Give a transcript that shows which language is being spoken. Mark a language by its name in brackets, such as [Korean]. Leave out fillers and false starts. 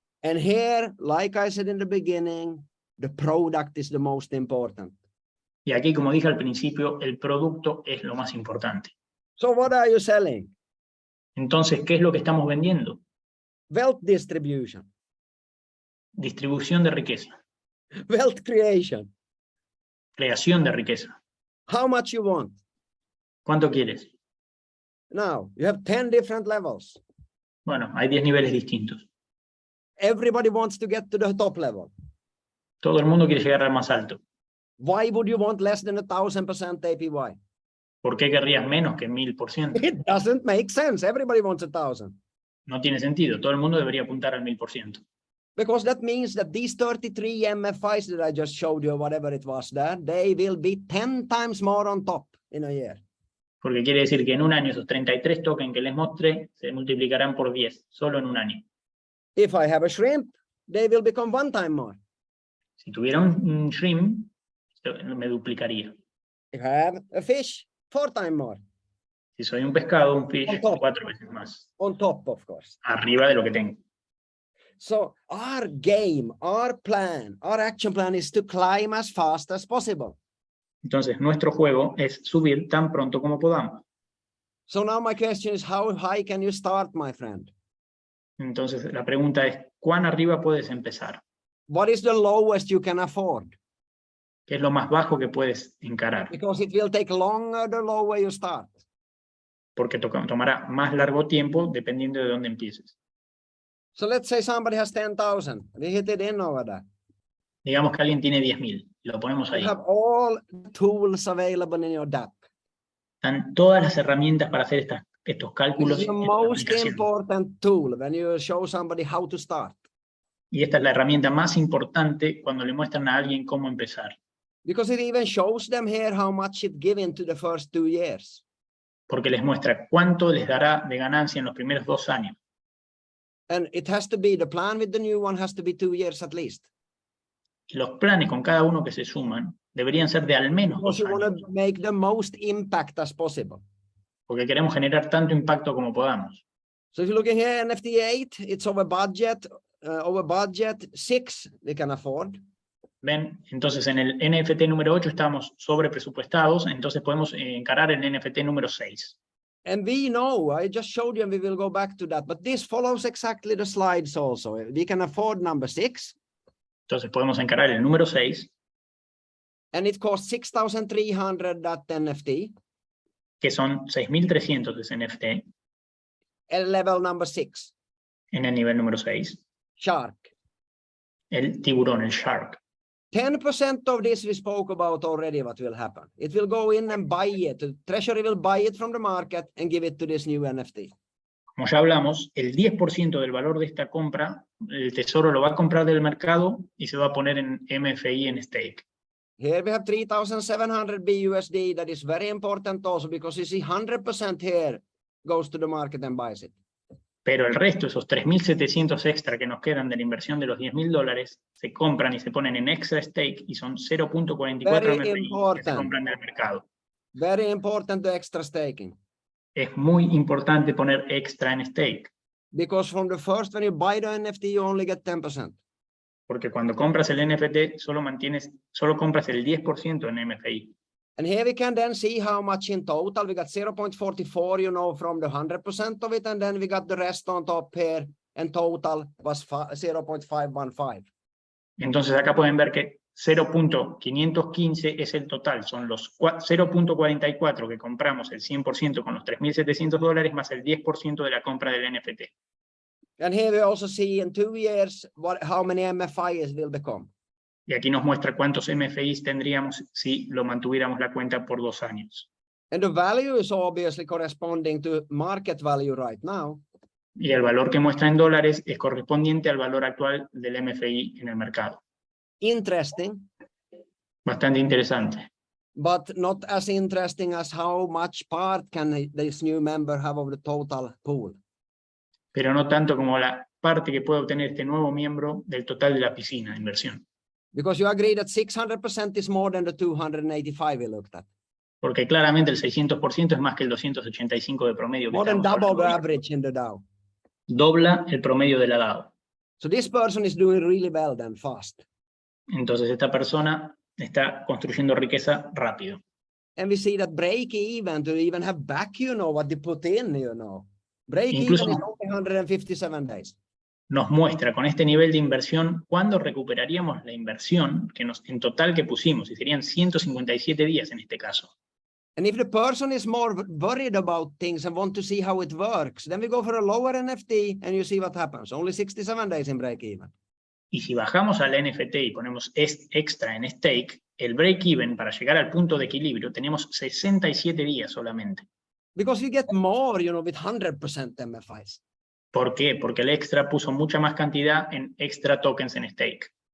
[English] And here, like I said in the beginning, the product is the most important. [Spanish] Y aquí, como dije al principio, el producto es lo más importante. [English] So what are you selling? [Spanish] Entonces, ¿qué es lo que estamos vendiendo? [English] Wealth distribution, [Spanish] Distribución de riqueza, [English] wealth creation. [Spanish] creación de riqueza. [English] How much you want? [Spanish] ¿Cuánto quieres? [English] Now, you have 10 different levels. [Spanish] Bueno, hay 10 niveles distintos. [English] Everybody wants to get to the top level. [Spanish] Todo el mundo quiere llegar al más alto. [English] Why would you want less than 1,000% APY? [Spanish] ¿Por qué querrías menos que 1000%? [English] It doesn't make sense. Everybody wants 1,000. [Spanish] No tiene sentido. Todo el mundo debería apuntar al 1000%. [English] Because that means that these 33 MFIs that I just showed you, whatever it was there, they will be 10 times more on top in a year. [Spanish] Porque quiere decir que en un año esos 33 tokens que les mostré se multiplicarán por 10, solo en un año. [English] If I have a shrimp, they will become 1 time more. [Spanish] Si tuviera un shrimp, me duplicaría. [English] If I have a fish, 4 times more. [Spanish] Si soy un pescado, un fish, [English] On top. [Spanish] 4 veces más. [English] On top, of course. [Spanish] Arriba de lo que tengo. [English] So our game, our plan, our action plan is to climb as fast as possible. [Spanish] Entonces, nuestro juego es subir tan pronto como podamos. [English] So now my question is, how high can you start, my friend? [Spanish] Entonces, la pregunta es, ¿cuán arriba puedes empezar? [English] What is the lowest you can afford? [Spanish] ¿Qué es lo más bajo que puedes encarar? [English] Because it will take longer the lower you start. [Spanish] Porque tomará más largo tiempo dependiendo de dónde empieces. [English] So let's say somebody has 10,000. We hit it in over there. [Spanish] Digamos que alguien tiene 10.000. Lo ponemos ahí. [English] You have all tools available in your DAP. [Spanish] Están todas las herramientas para hacer estos [English] This [Spanish] cálculos [English] is the [Spanish] en la [English] most [Spanish] aplicación. [English] important tool when you show somebody how to start. [Spanish] Y esta es la herramienta más importante cuando le muestran a alguien cómo empezar. [English] Because it even shows them here how much it given to the first 2 years. [Spanish] Porque les muestra cuánto les dará de ganancia en los primeros 2 años. [English] And it has to be, the plan with the new one has to be 2 years at least. [Spanish] Los planes con cada uno que se suman deberían ser de al menos [English] Because [Spanish] 2 [English] you want [Spanish] años. [English] to make the most impact as possible. [Spanish] Porque queremos generar tanto impacto como podamos. [English] So if you're looking here, NFT 8, it's over budget 6 we can afford. [Spanish] ¿Ven? Entonces en el NFT número 8 estamos sobre presupuestados, entonces podemos encarar el NFT número 6. [English] And we know, I just showed you and we will go back to that, but this follows exactly the slides also. We can afford number 6. [Spanish] Entonces podemos encarar el número 6. [English] And it costs 6,300 that NFT. [Spanish] Que son 6.300 de ese NFT. El [English] level number [Spanish] 6. En el nivel número 6. [English] Shark. [Spanish] El tiburón, el shark. [English] 10% of this we spoke about already what will happen. It will go in and buy it. The treasury will buy it from the market and give it to this new NFT. [Spanish] Como ya hablamos, el 10% del valor de esta compra, el tesoro lo va a comprar del mercado y se va a poner en MFI en stake. [English] Here we have 3,700 BUSD. That is very important also because you see 100% here goes to the market and buys it. [Spanish] Pero el resto, esos 3.700 extra que nos quedan de la inversión de los $10.000, se compran y se ponen en extra stake y son 0.44 MFI que se compran del mercado. [English] Very important the extra staking. [Spanish] Es muy importante poner extra en stake. [English] Because from the first, when you buy the NFT, you only get 10%. [Spanish] Porque cuando compras el NFT, solo compras el 10% en MFI. [English] And here we can then see how much in total. We got 0.44, you know, from the 100% of it. And then we got the rest on top here. And total was 0.515. [Spanish] Entonces acá pueden ver que 0.515 es el total. Son los 0.44 que compramos el 100% con los $3.700 más el 10% de la compra del NFT. [English] And here we also see in 2 years how many MFIs will become. [Spanish] Y aquí nos muestra cuántos MFIs tendríamos si lo mantuviéramos la cuenta por 2 años. [English] And the value is obviously corresponding to market value right now. [Spanish] Y el valor que muestra en dólares es correspondiente al valor actual del MFI en el mercado. [English] Interesting. [Spanish] Bastante interesante. [English] But not as interesting as how much part can this new member have of the total pool. [Spanish] Pero no tanto como la parte que puede obtener este nuevo miembro del total de la piscina de inversión. [English] Because you agree that 600% is more than the 285 we looked at. [Spanish] Porque claramente el 600% es más que el 285 de promedio. [English] More than double the average in the Dow. [Spanish] Dobla el promedio de la DAO. [English] So this person is doing really well then, fast. [Spanish] Entonces esta persona está construyendo riqueza rápido. [English] And we see that break even to even have back, you know, what they put in, you know. Break even is only 157 days. [Spanish] Nos muestra con este nivel de inversión cuándo recuperaríamos la inversión que en total que pusimos, y serían 157 días en este caso. [English] And if the person is more worried about things and want to see how it works, then we go for a lower NFT and you see what happens. Only 67 days in break even. [Spanish] Y si bajamos al NFT y ponemos extra en stake, el break even para llegar al punto de equilibrio tenemos 67 días solamente. [English] Because we get more, you know, with 100% MFIs. [Spanish] ¿Por qué? Porque el extra puso mucha más cantidad en extra tokens en stake.